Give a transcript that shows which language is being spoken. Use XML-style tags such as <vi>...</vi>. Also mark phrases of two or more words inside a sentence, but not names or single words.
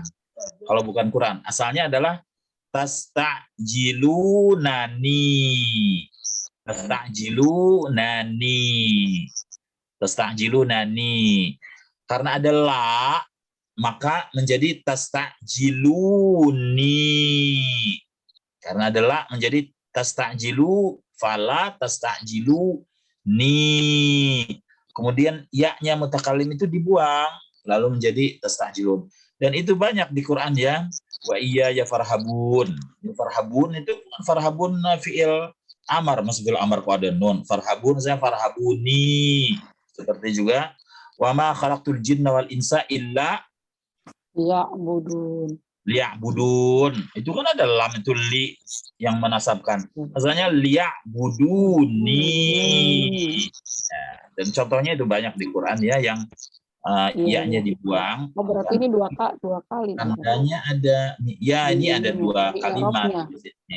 <id>Kalau bukan Quran, asalnya adalah tastajilunani.</id> <ar>تستعجلونني. تستعجلونني.</ar> <id>Karena ada la, maka menjadi tastajiluni. Karena ada la menjadi tastajilu,</id> <ar>فلا تستعجلوني.</ar> <id>Kemudian ya-nya mutakallim itu dibuang lalu menjadi tastajilun. Dan itu banyak di Quran ya.</id> <ar>وإياي فارهبون.</ar> <id>Farhabun itu bukan farhabun</id> <ar>فعل أمر,</ar> <id>masuk</id> <ar>فعل أمر</ar> <id>kok ada nun. Farhabun saya farhabuni. Seperti juga</id> <ar>وما خلقت الجن والإنس إلا ليعبدون.</ar> <id>Itu kan ada lam itu li yang menasabkan. Asalnya liya'buduni. Nah, dan contohnya itu banyak di Quran ya yang ya-nya dibuang. Oh, berarti ini dua kali. Tandanya ada ya, ini ada 2 kalimat di sini.</id>